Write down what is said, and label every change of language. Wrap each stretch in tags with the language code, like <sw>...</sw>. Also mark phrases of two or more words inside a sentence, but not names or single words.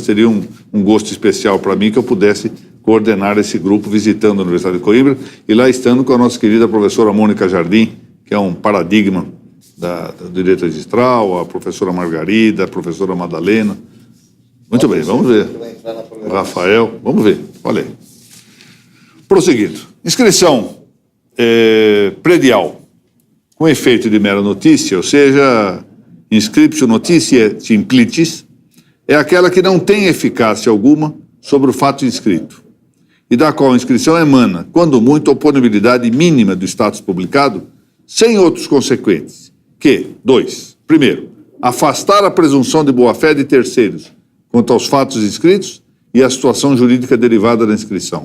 <pt>Seria um gosto especial para mim que eu pudesse coordenar esse grupo visitando a Universidade de Coimbra e lá estando com a nossa querida professora Mônica Jardim, que é um paradigma do direito registral, a professora Margarida, a professora Madalena. Muito bem, vamos ver. O Rafael, vamos ver. Olha aí. Prosseguindo. Inscrição predial com efeito de mera notícia, ou seja,</pt> <la>inscriptio notitiae simplicis,</la> <pt>é aquela que não tem eficácia alguma sobre o fato inscrito, e da qual a inscrição emana, quando muito, a oponibilidade mínima do status publicado, sem outros consequentes, que, 2. Primeiro, afastar a presunção de boa-fé de terceiros quanto aos fatos inscritos e a situação jurídica derivada da inscrição.</pt>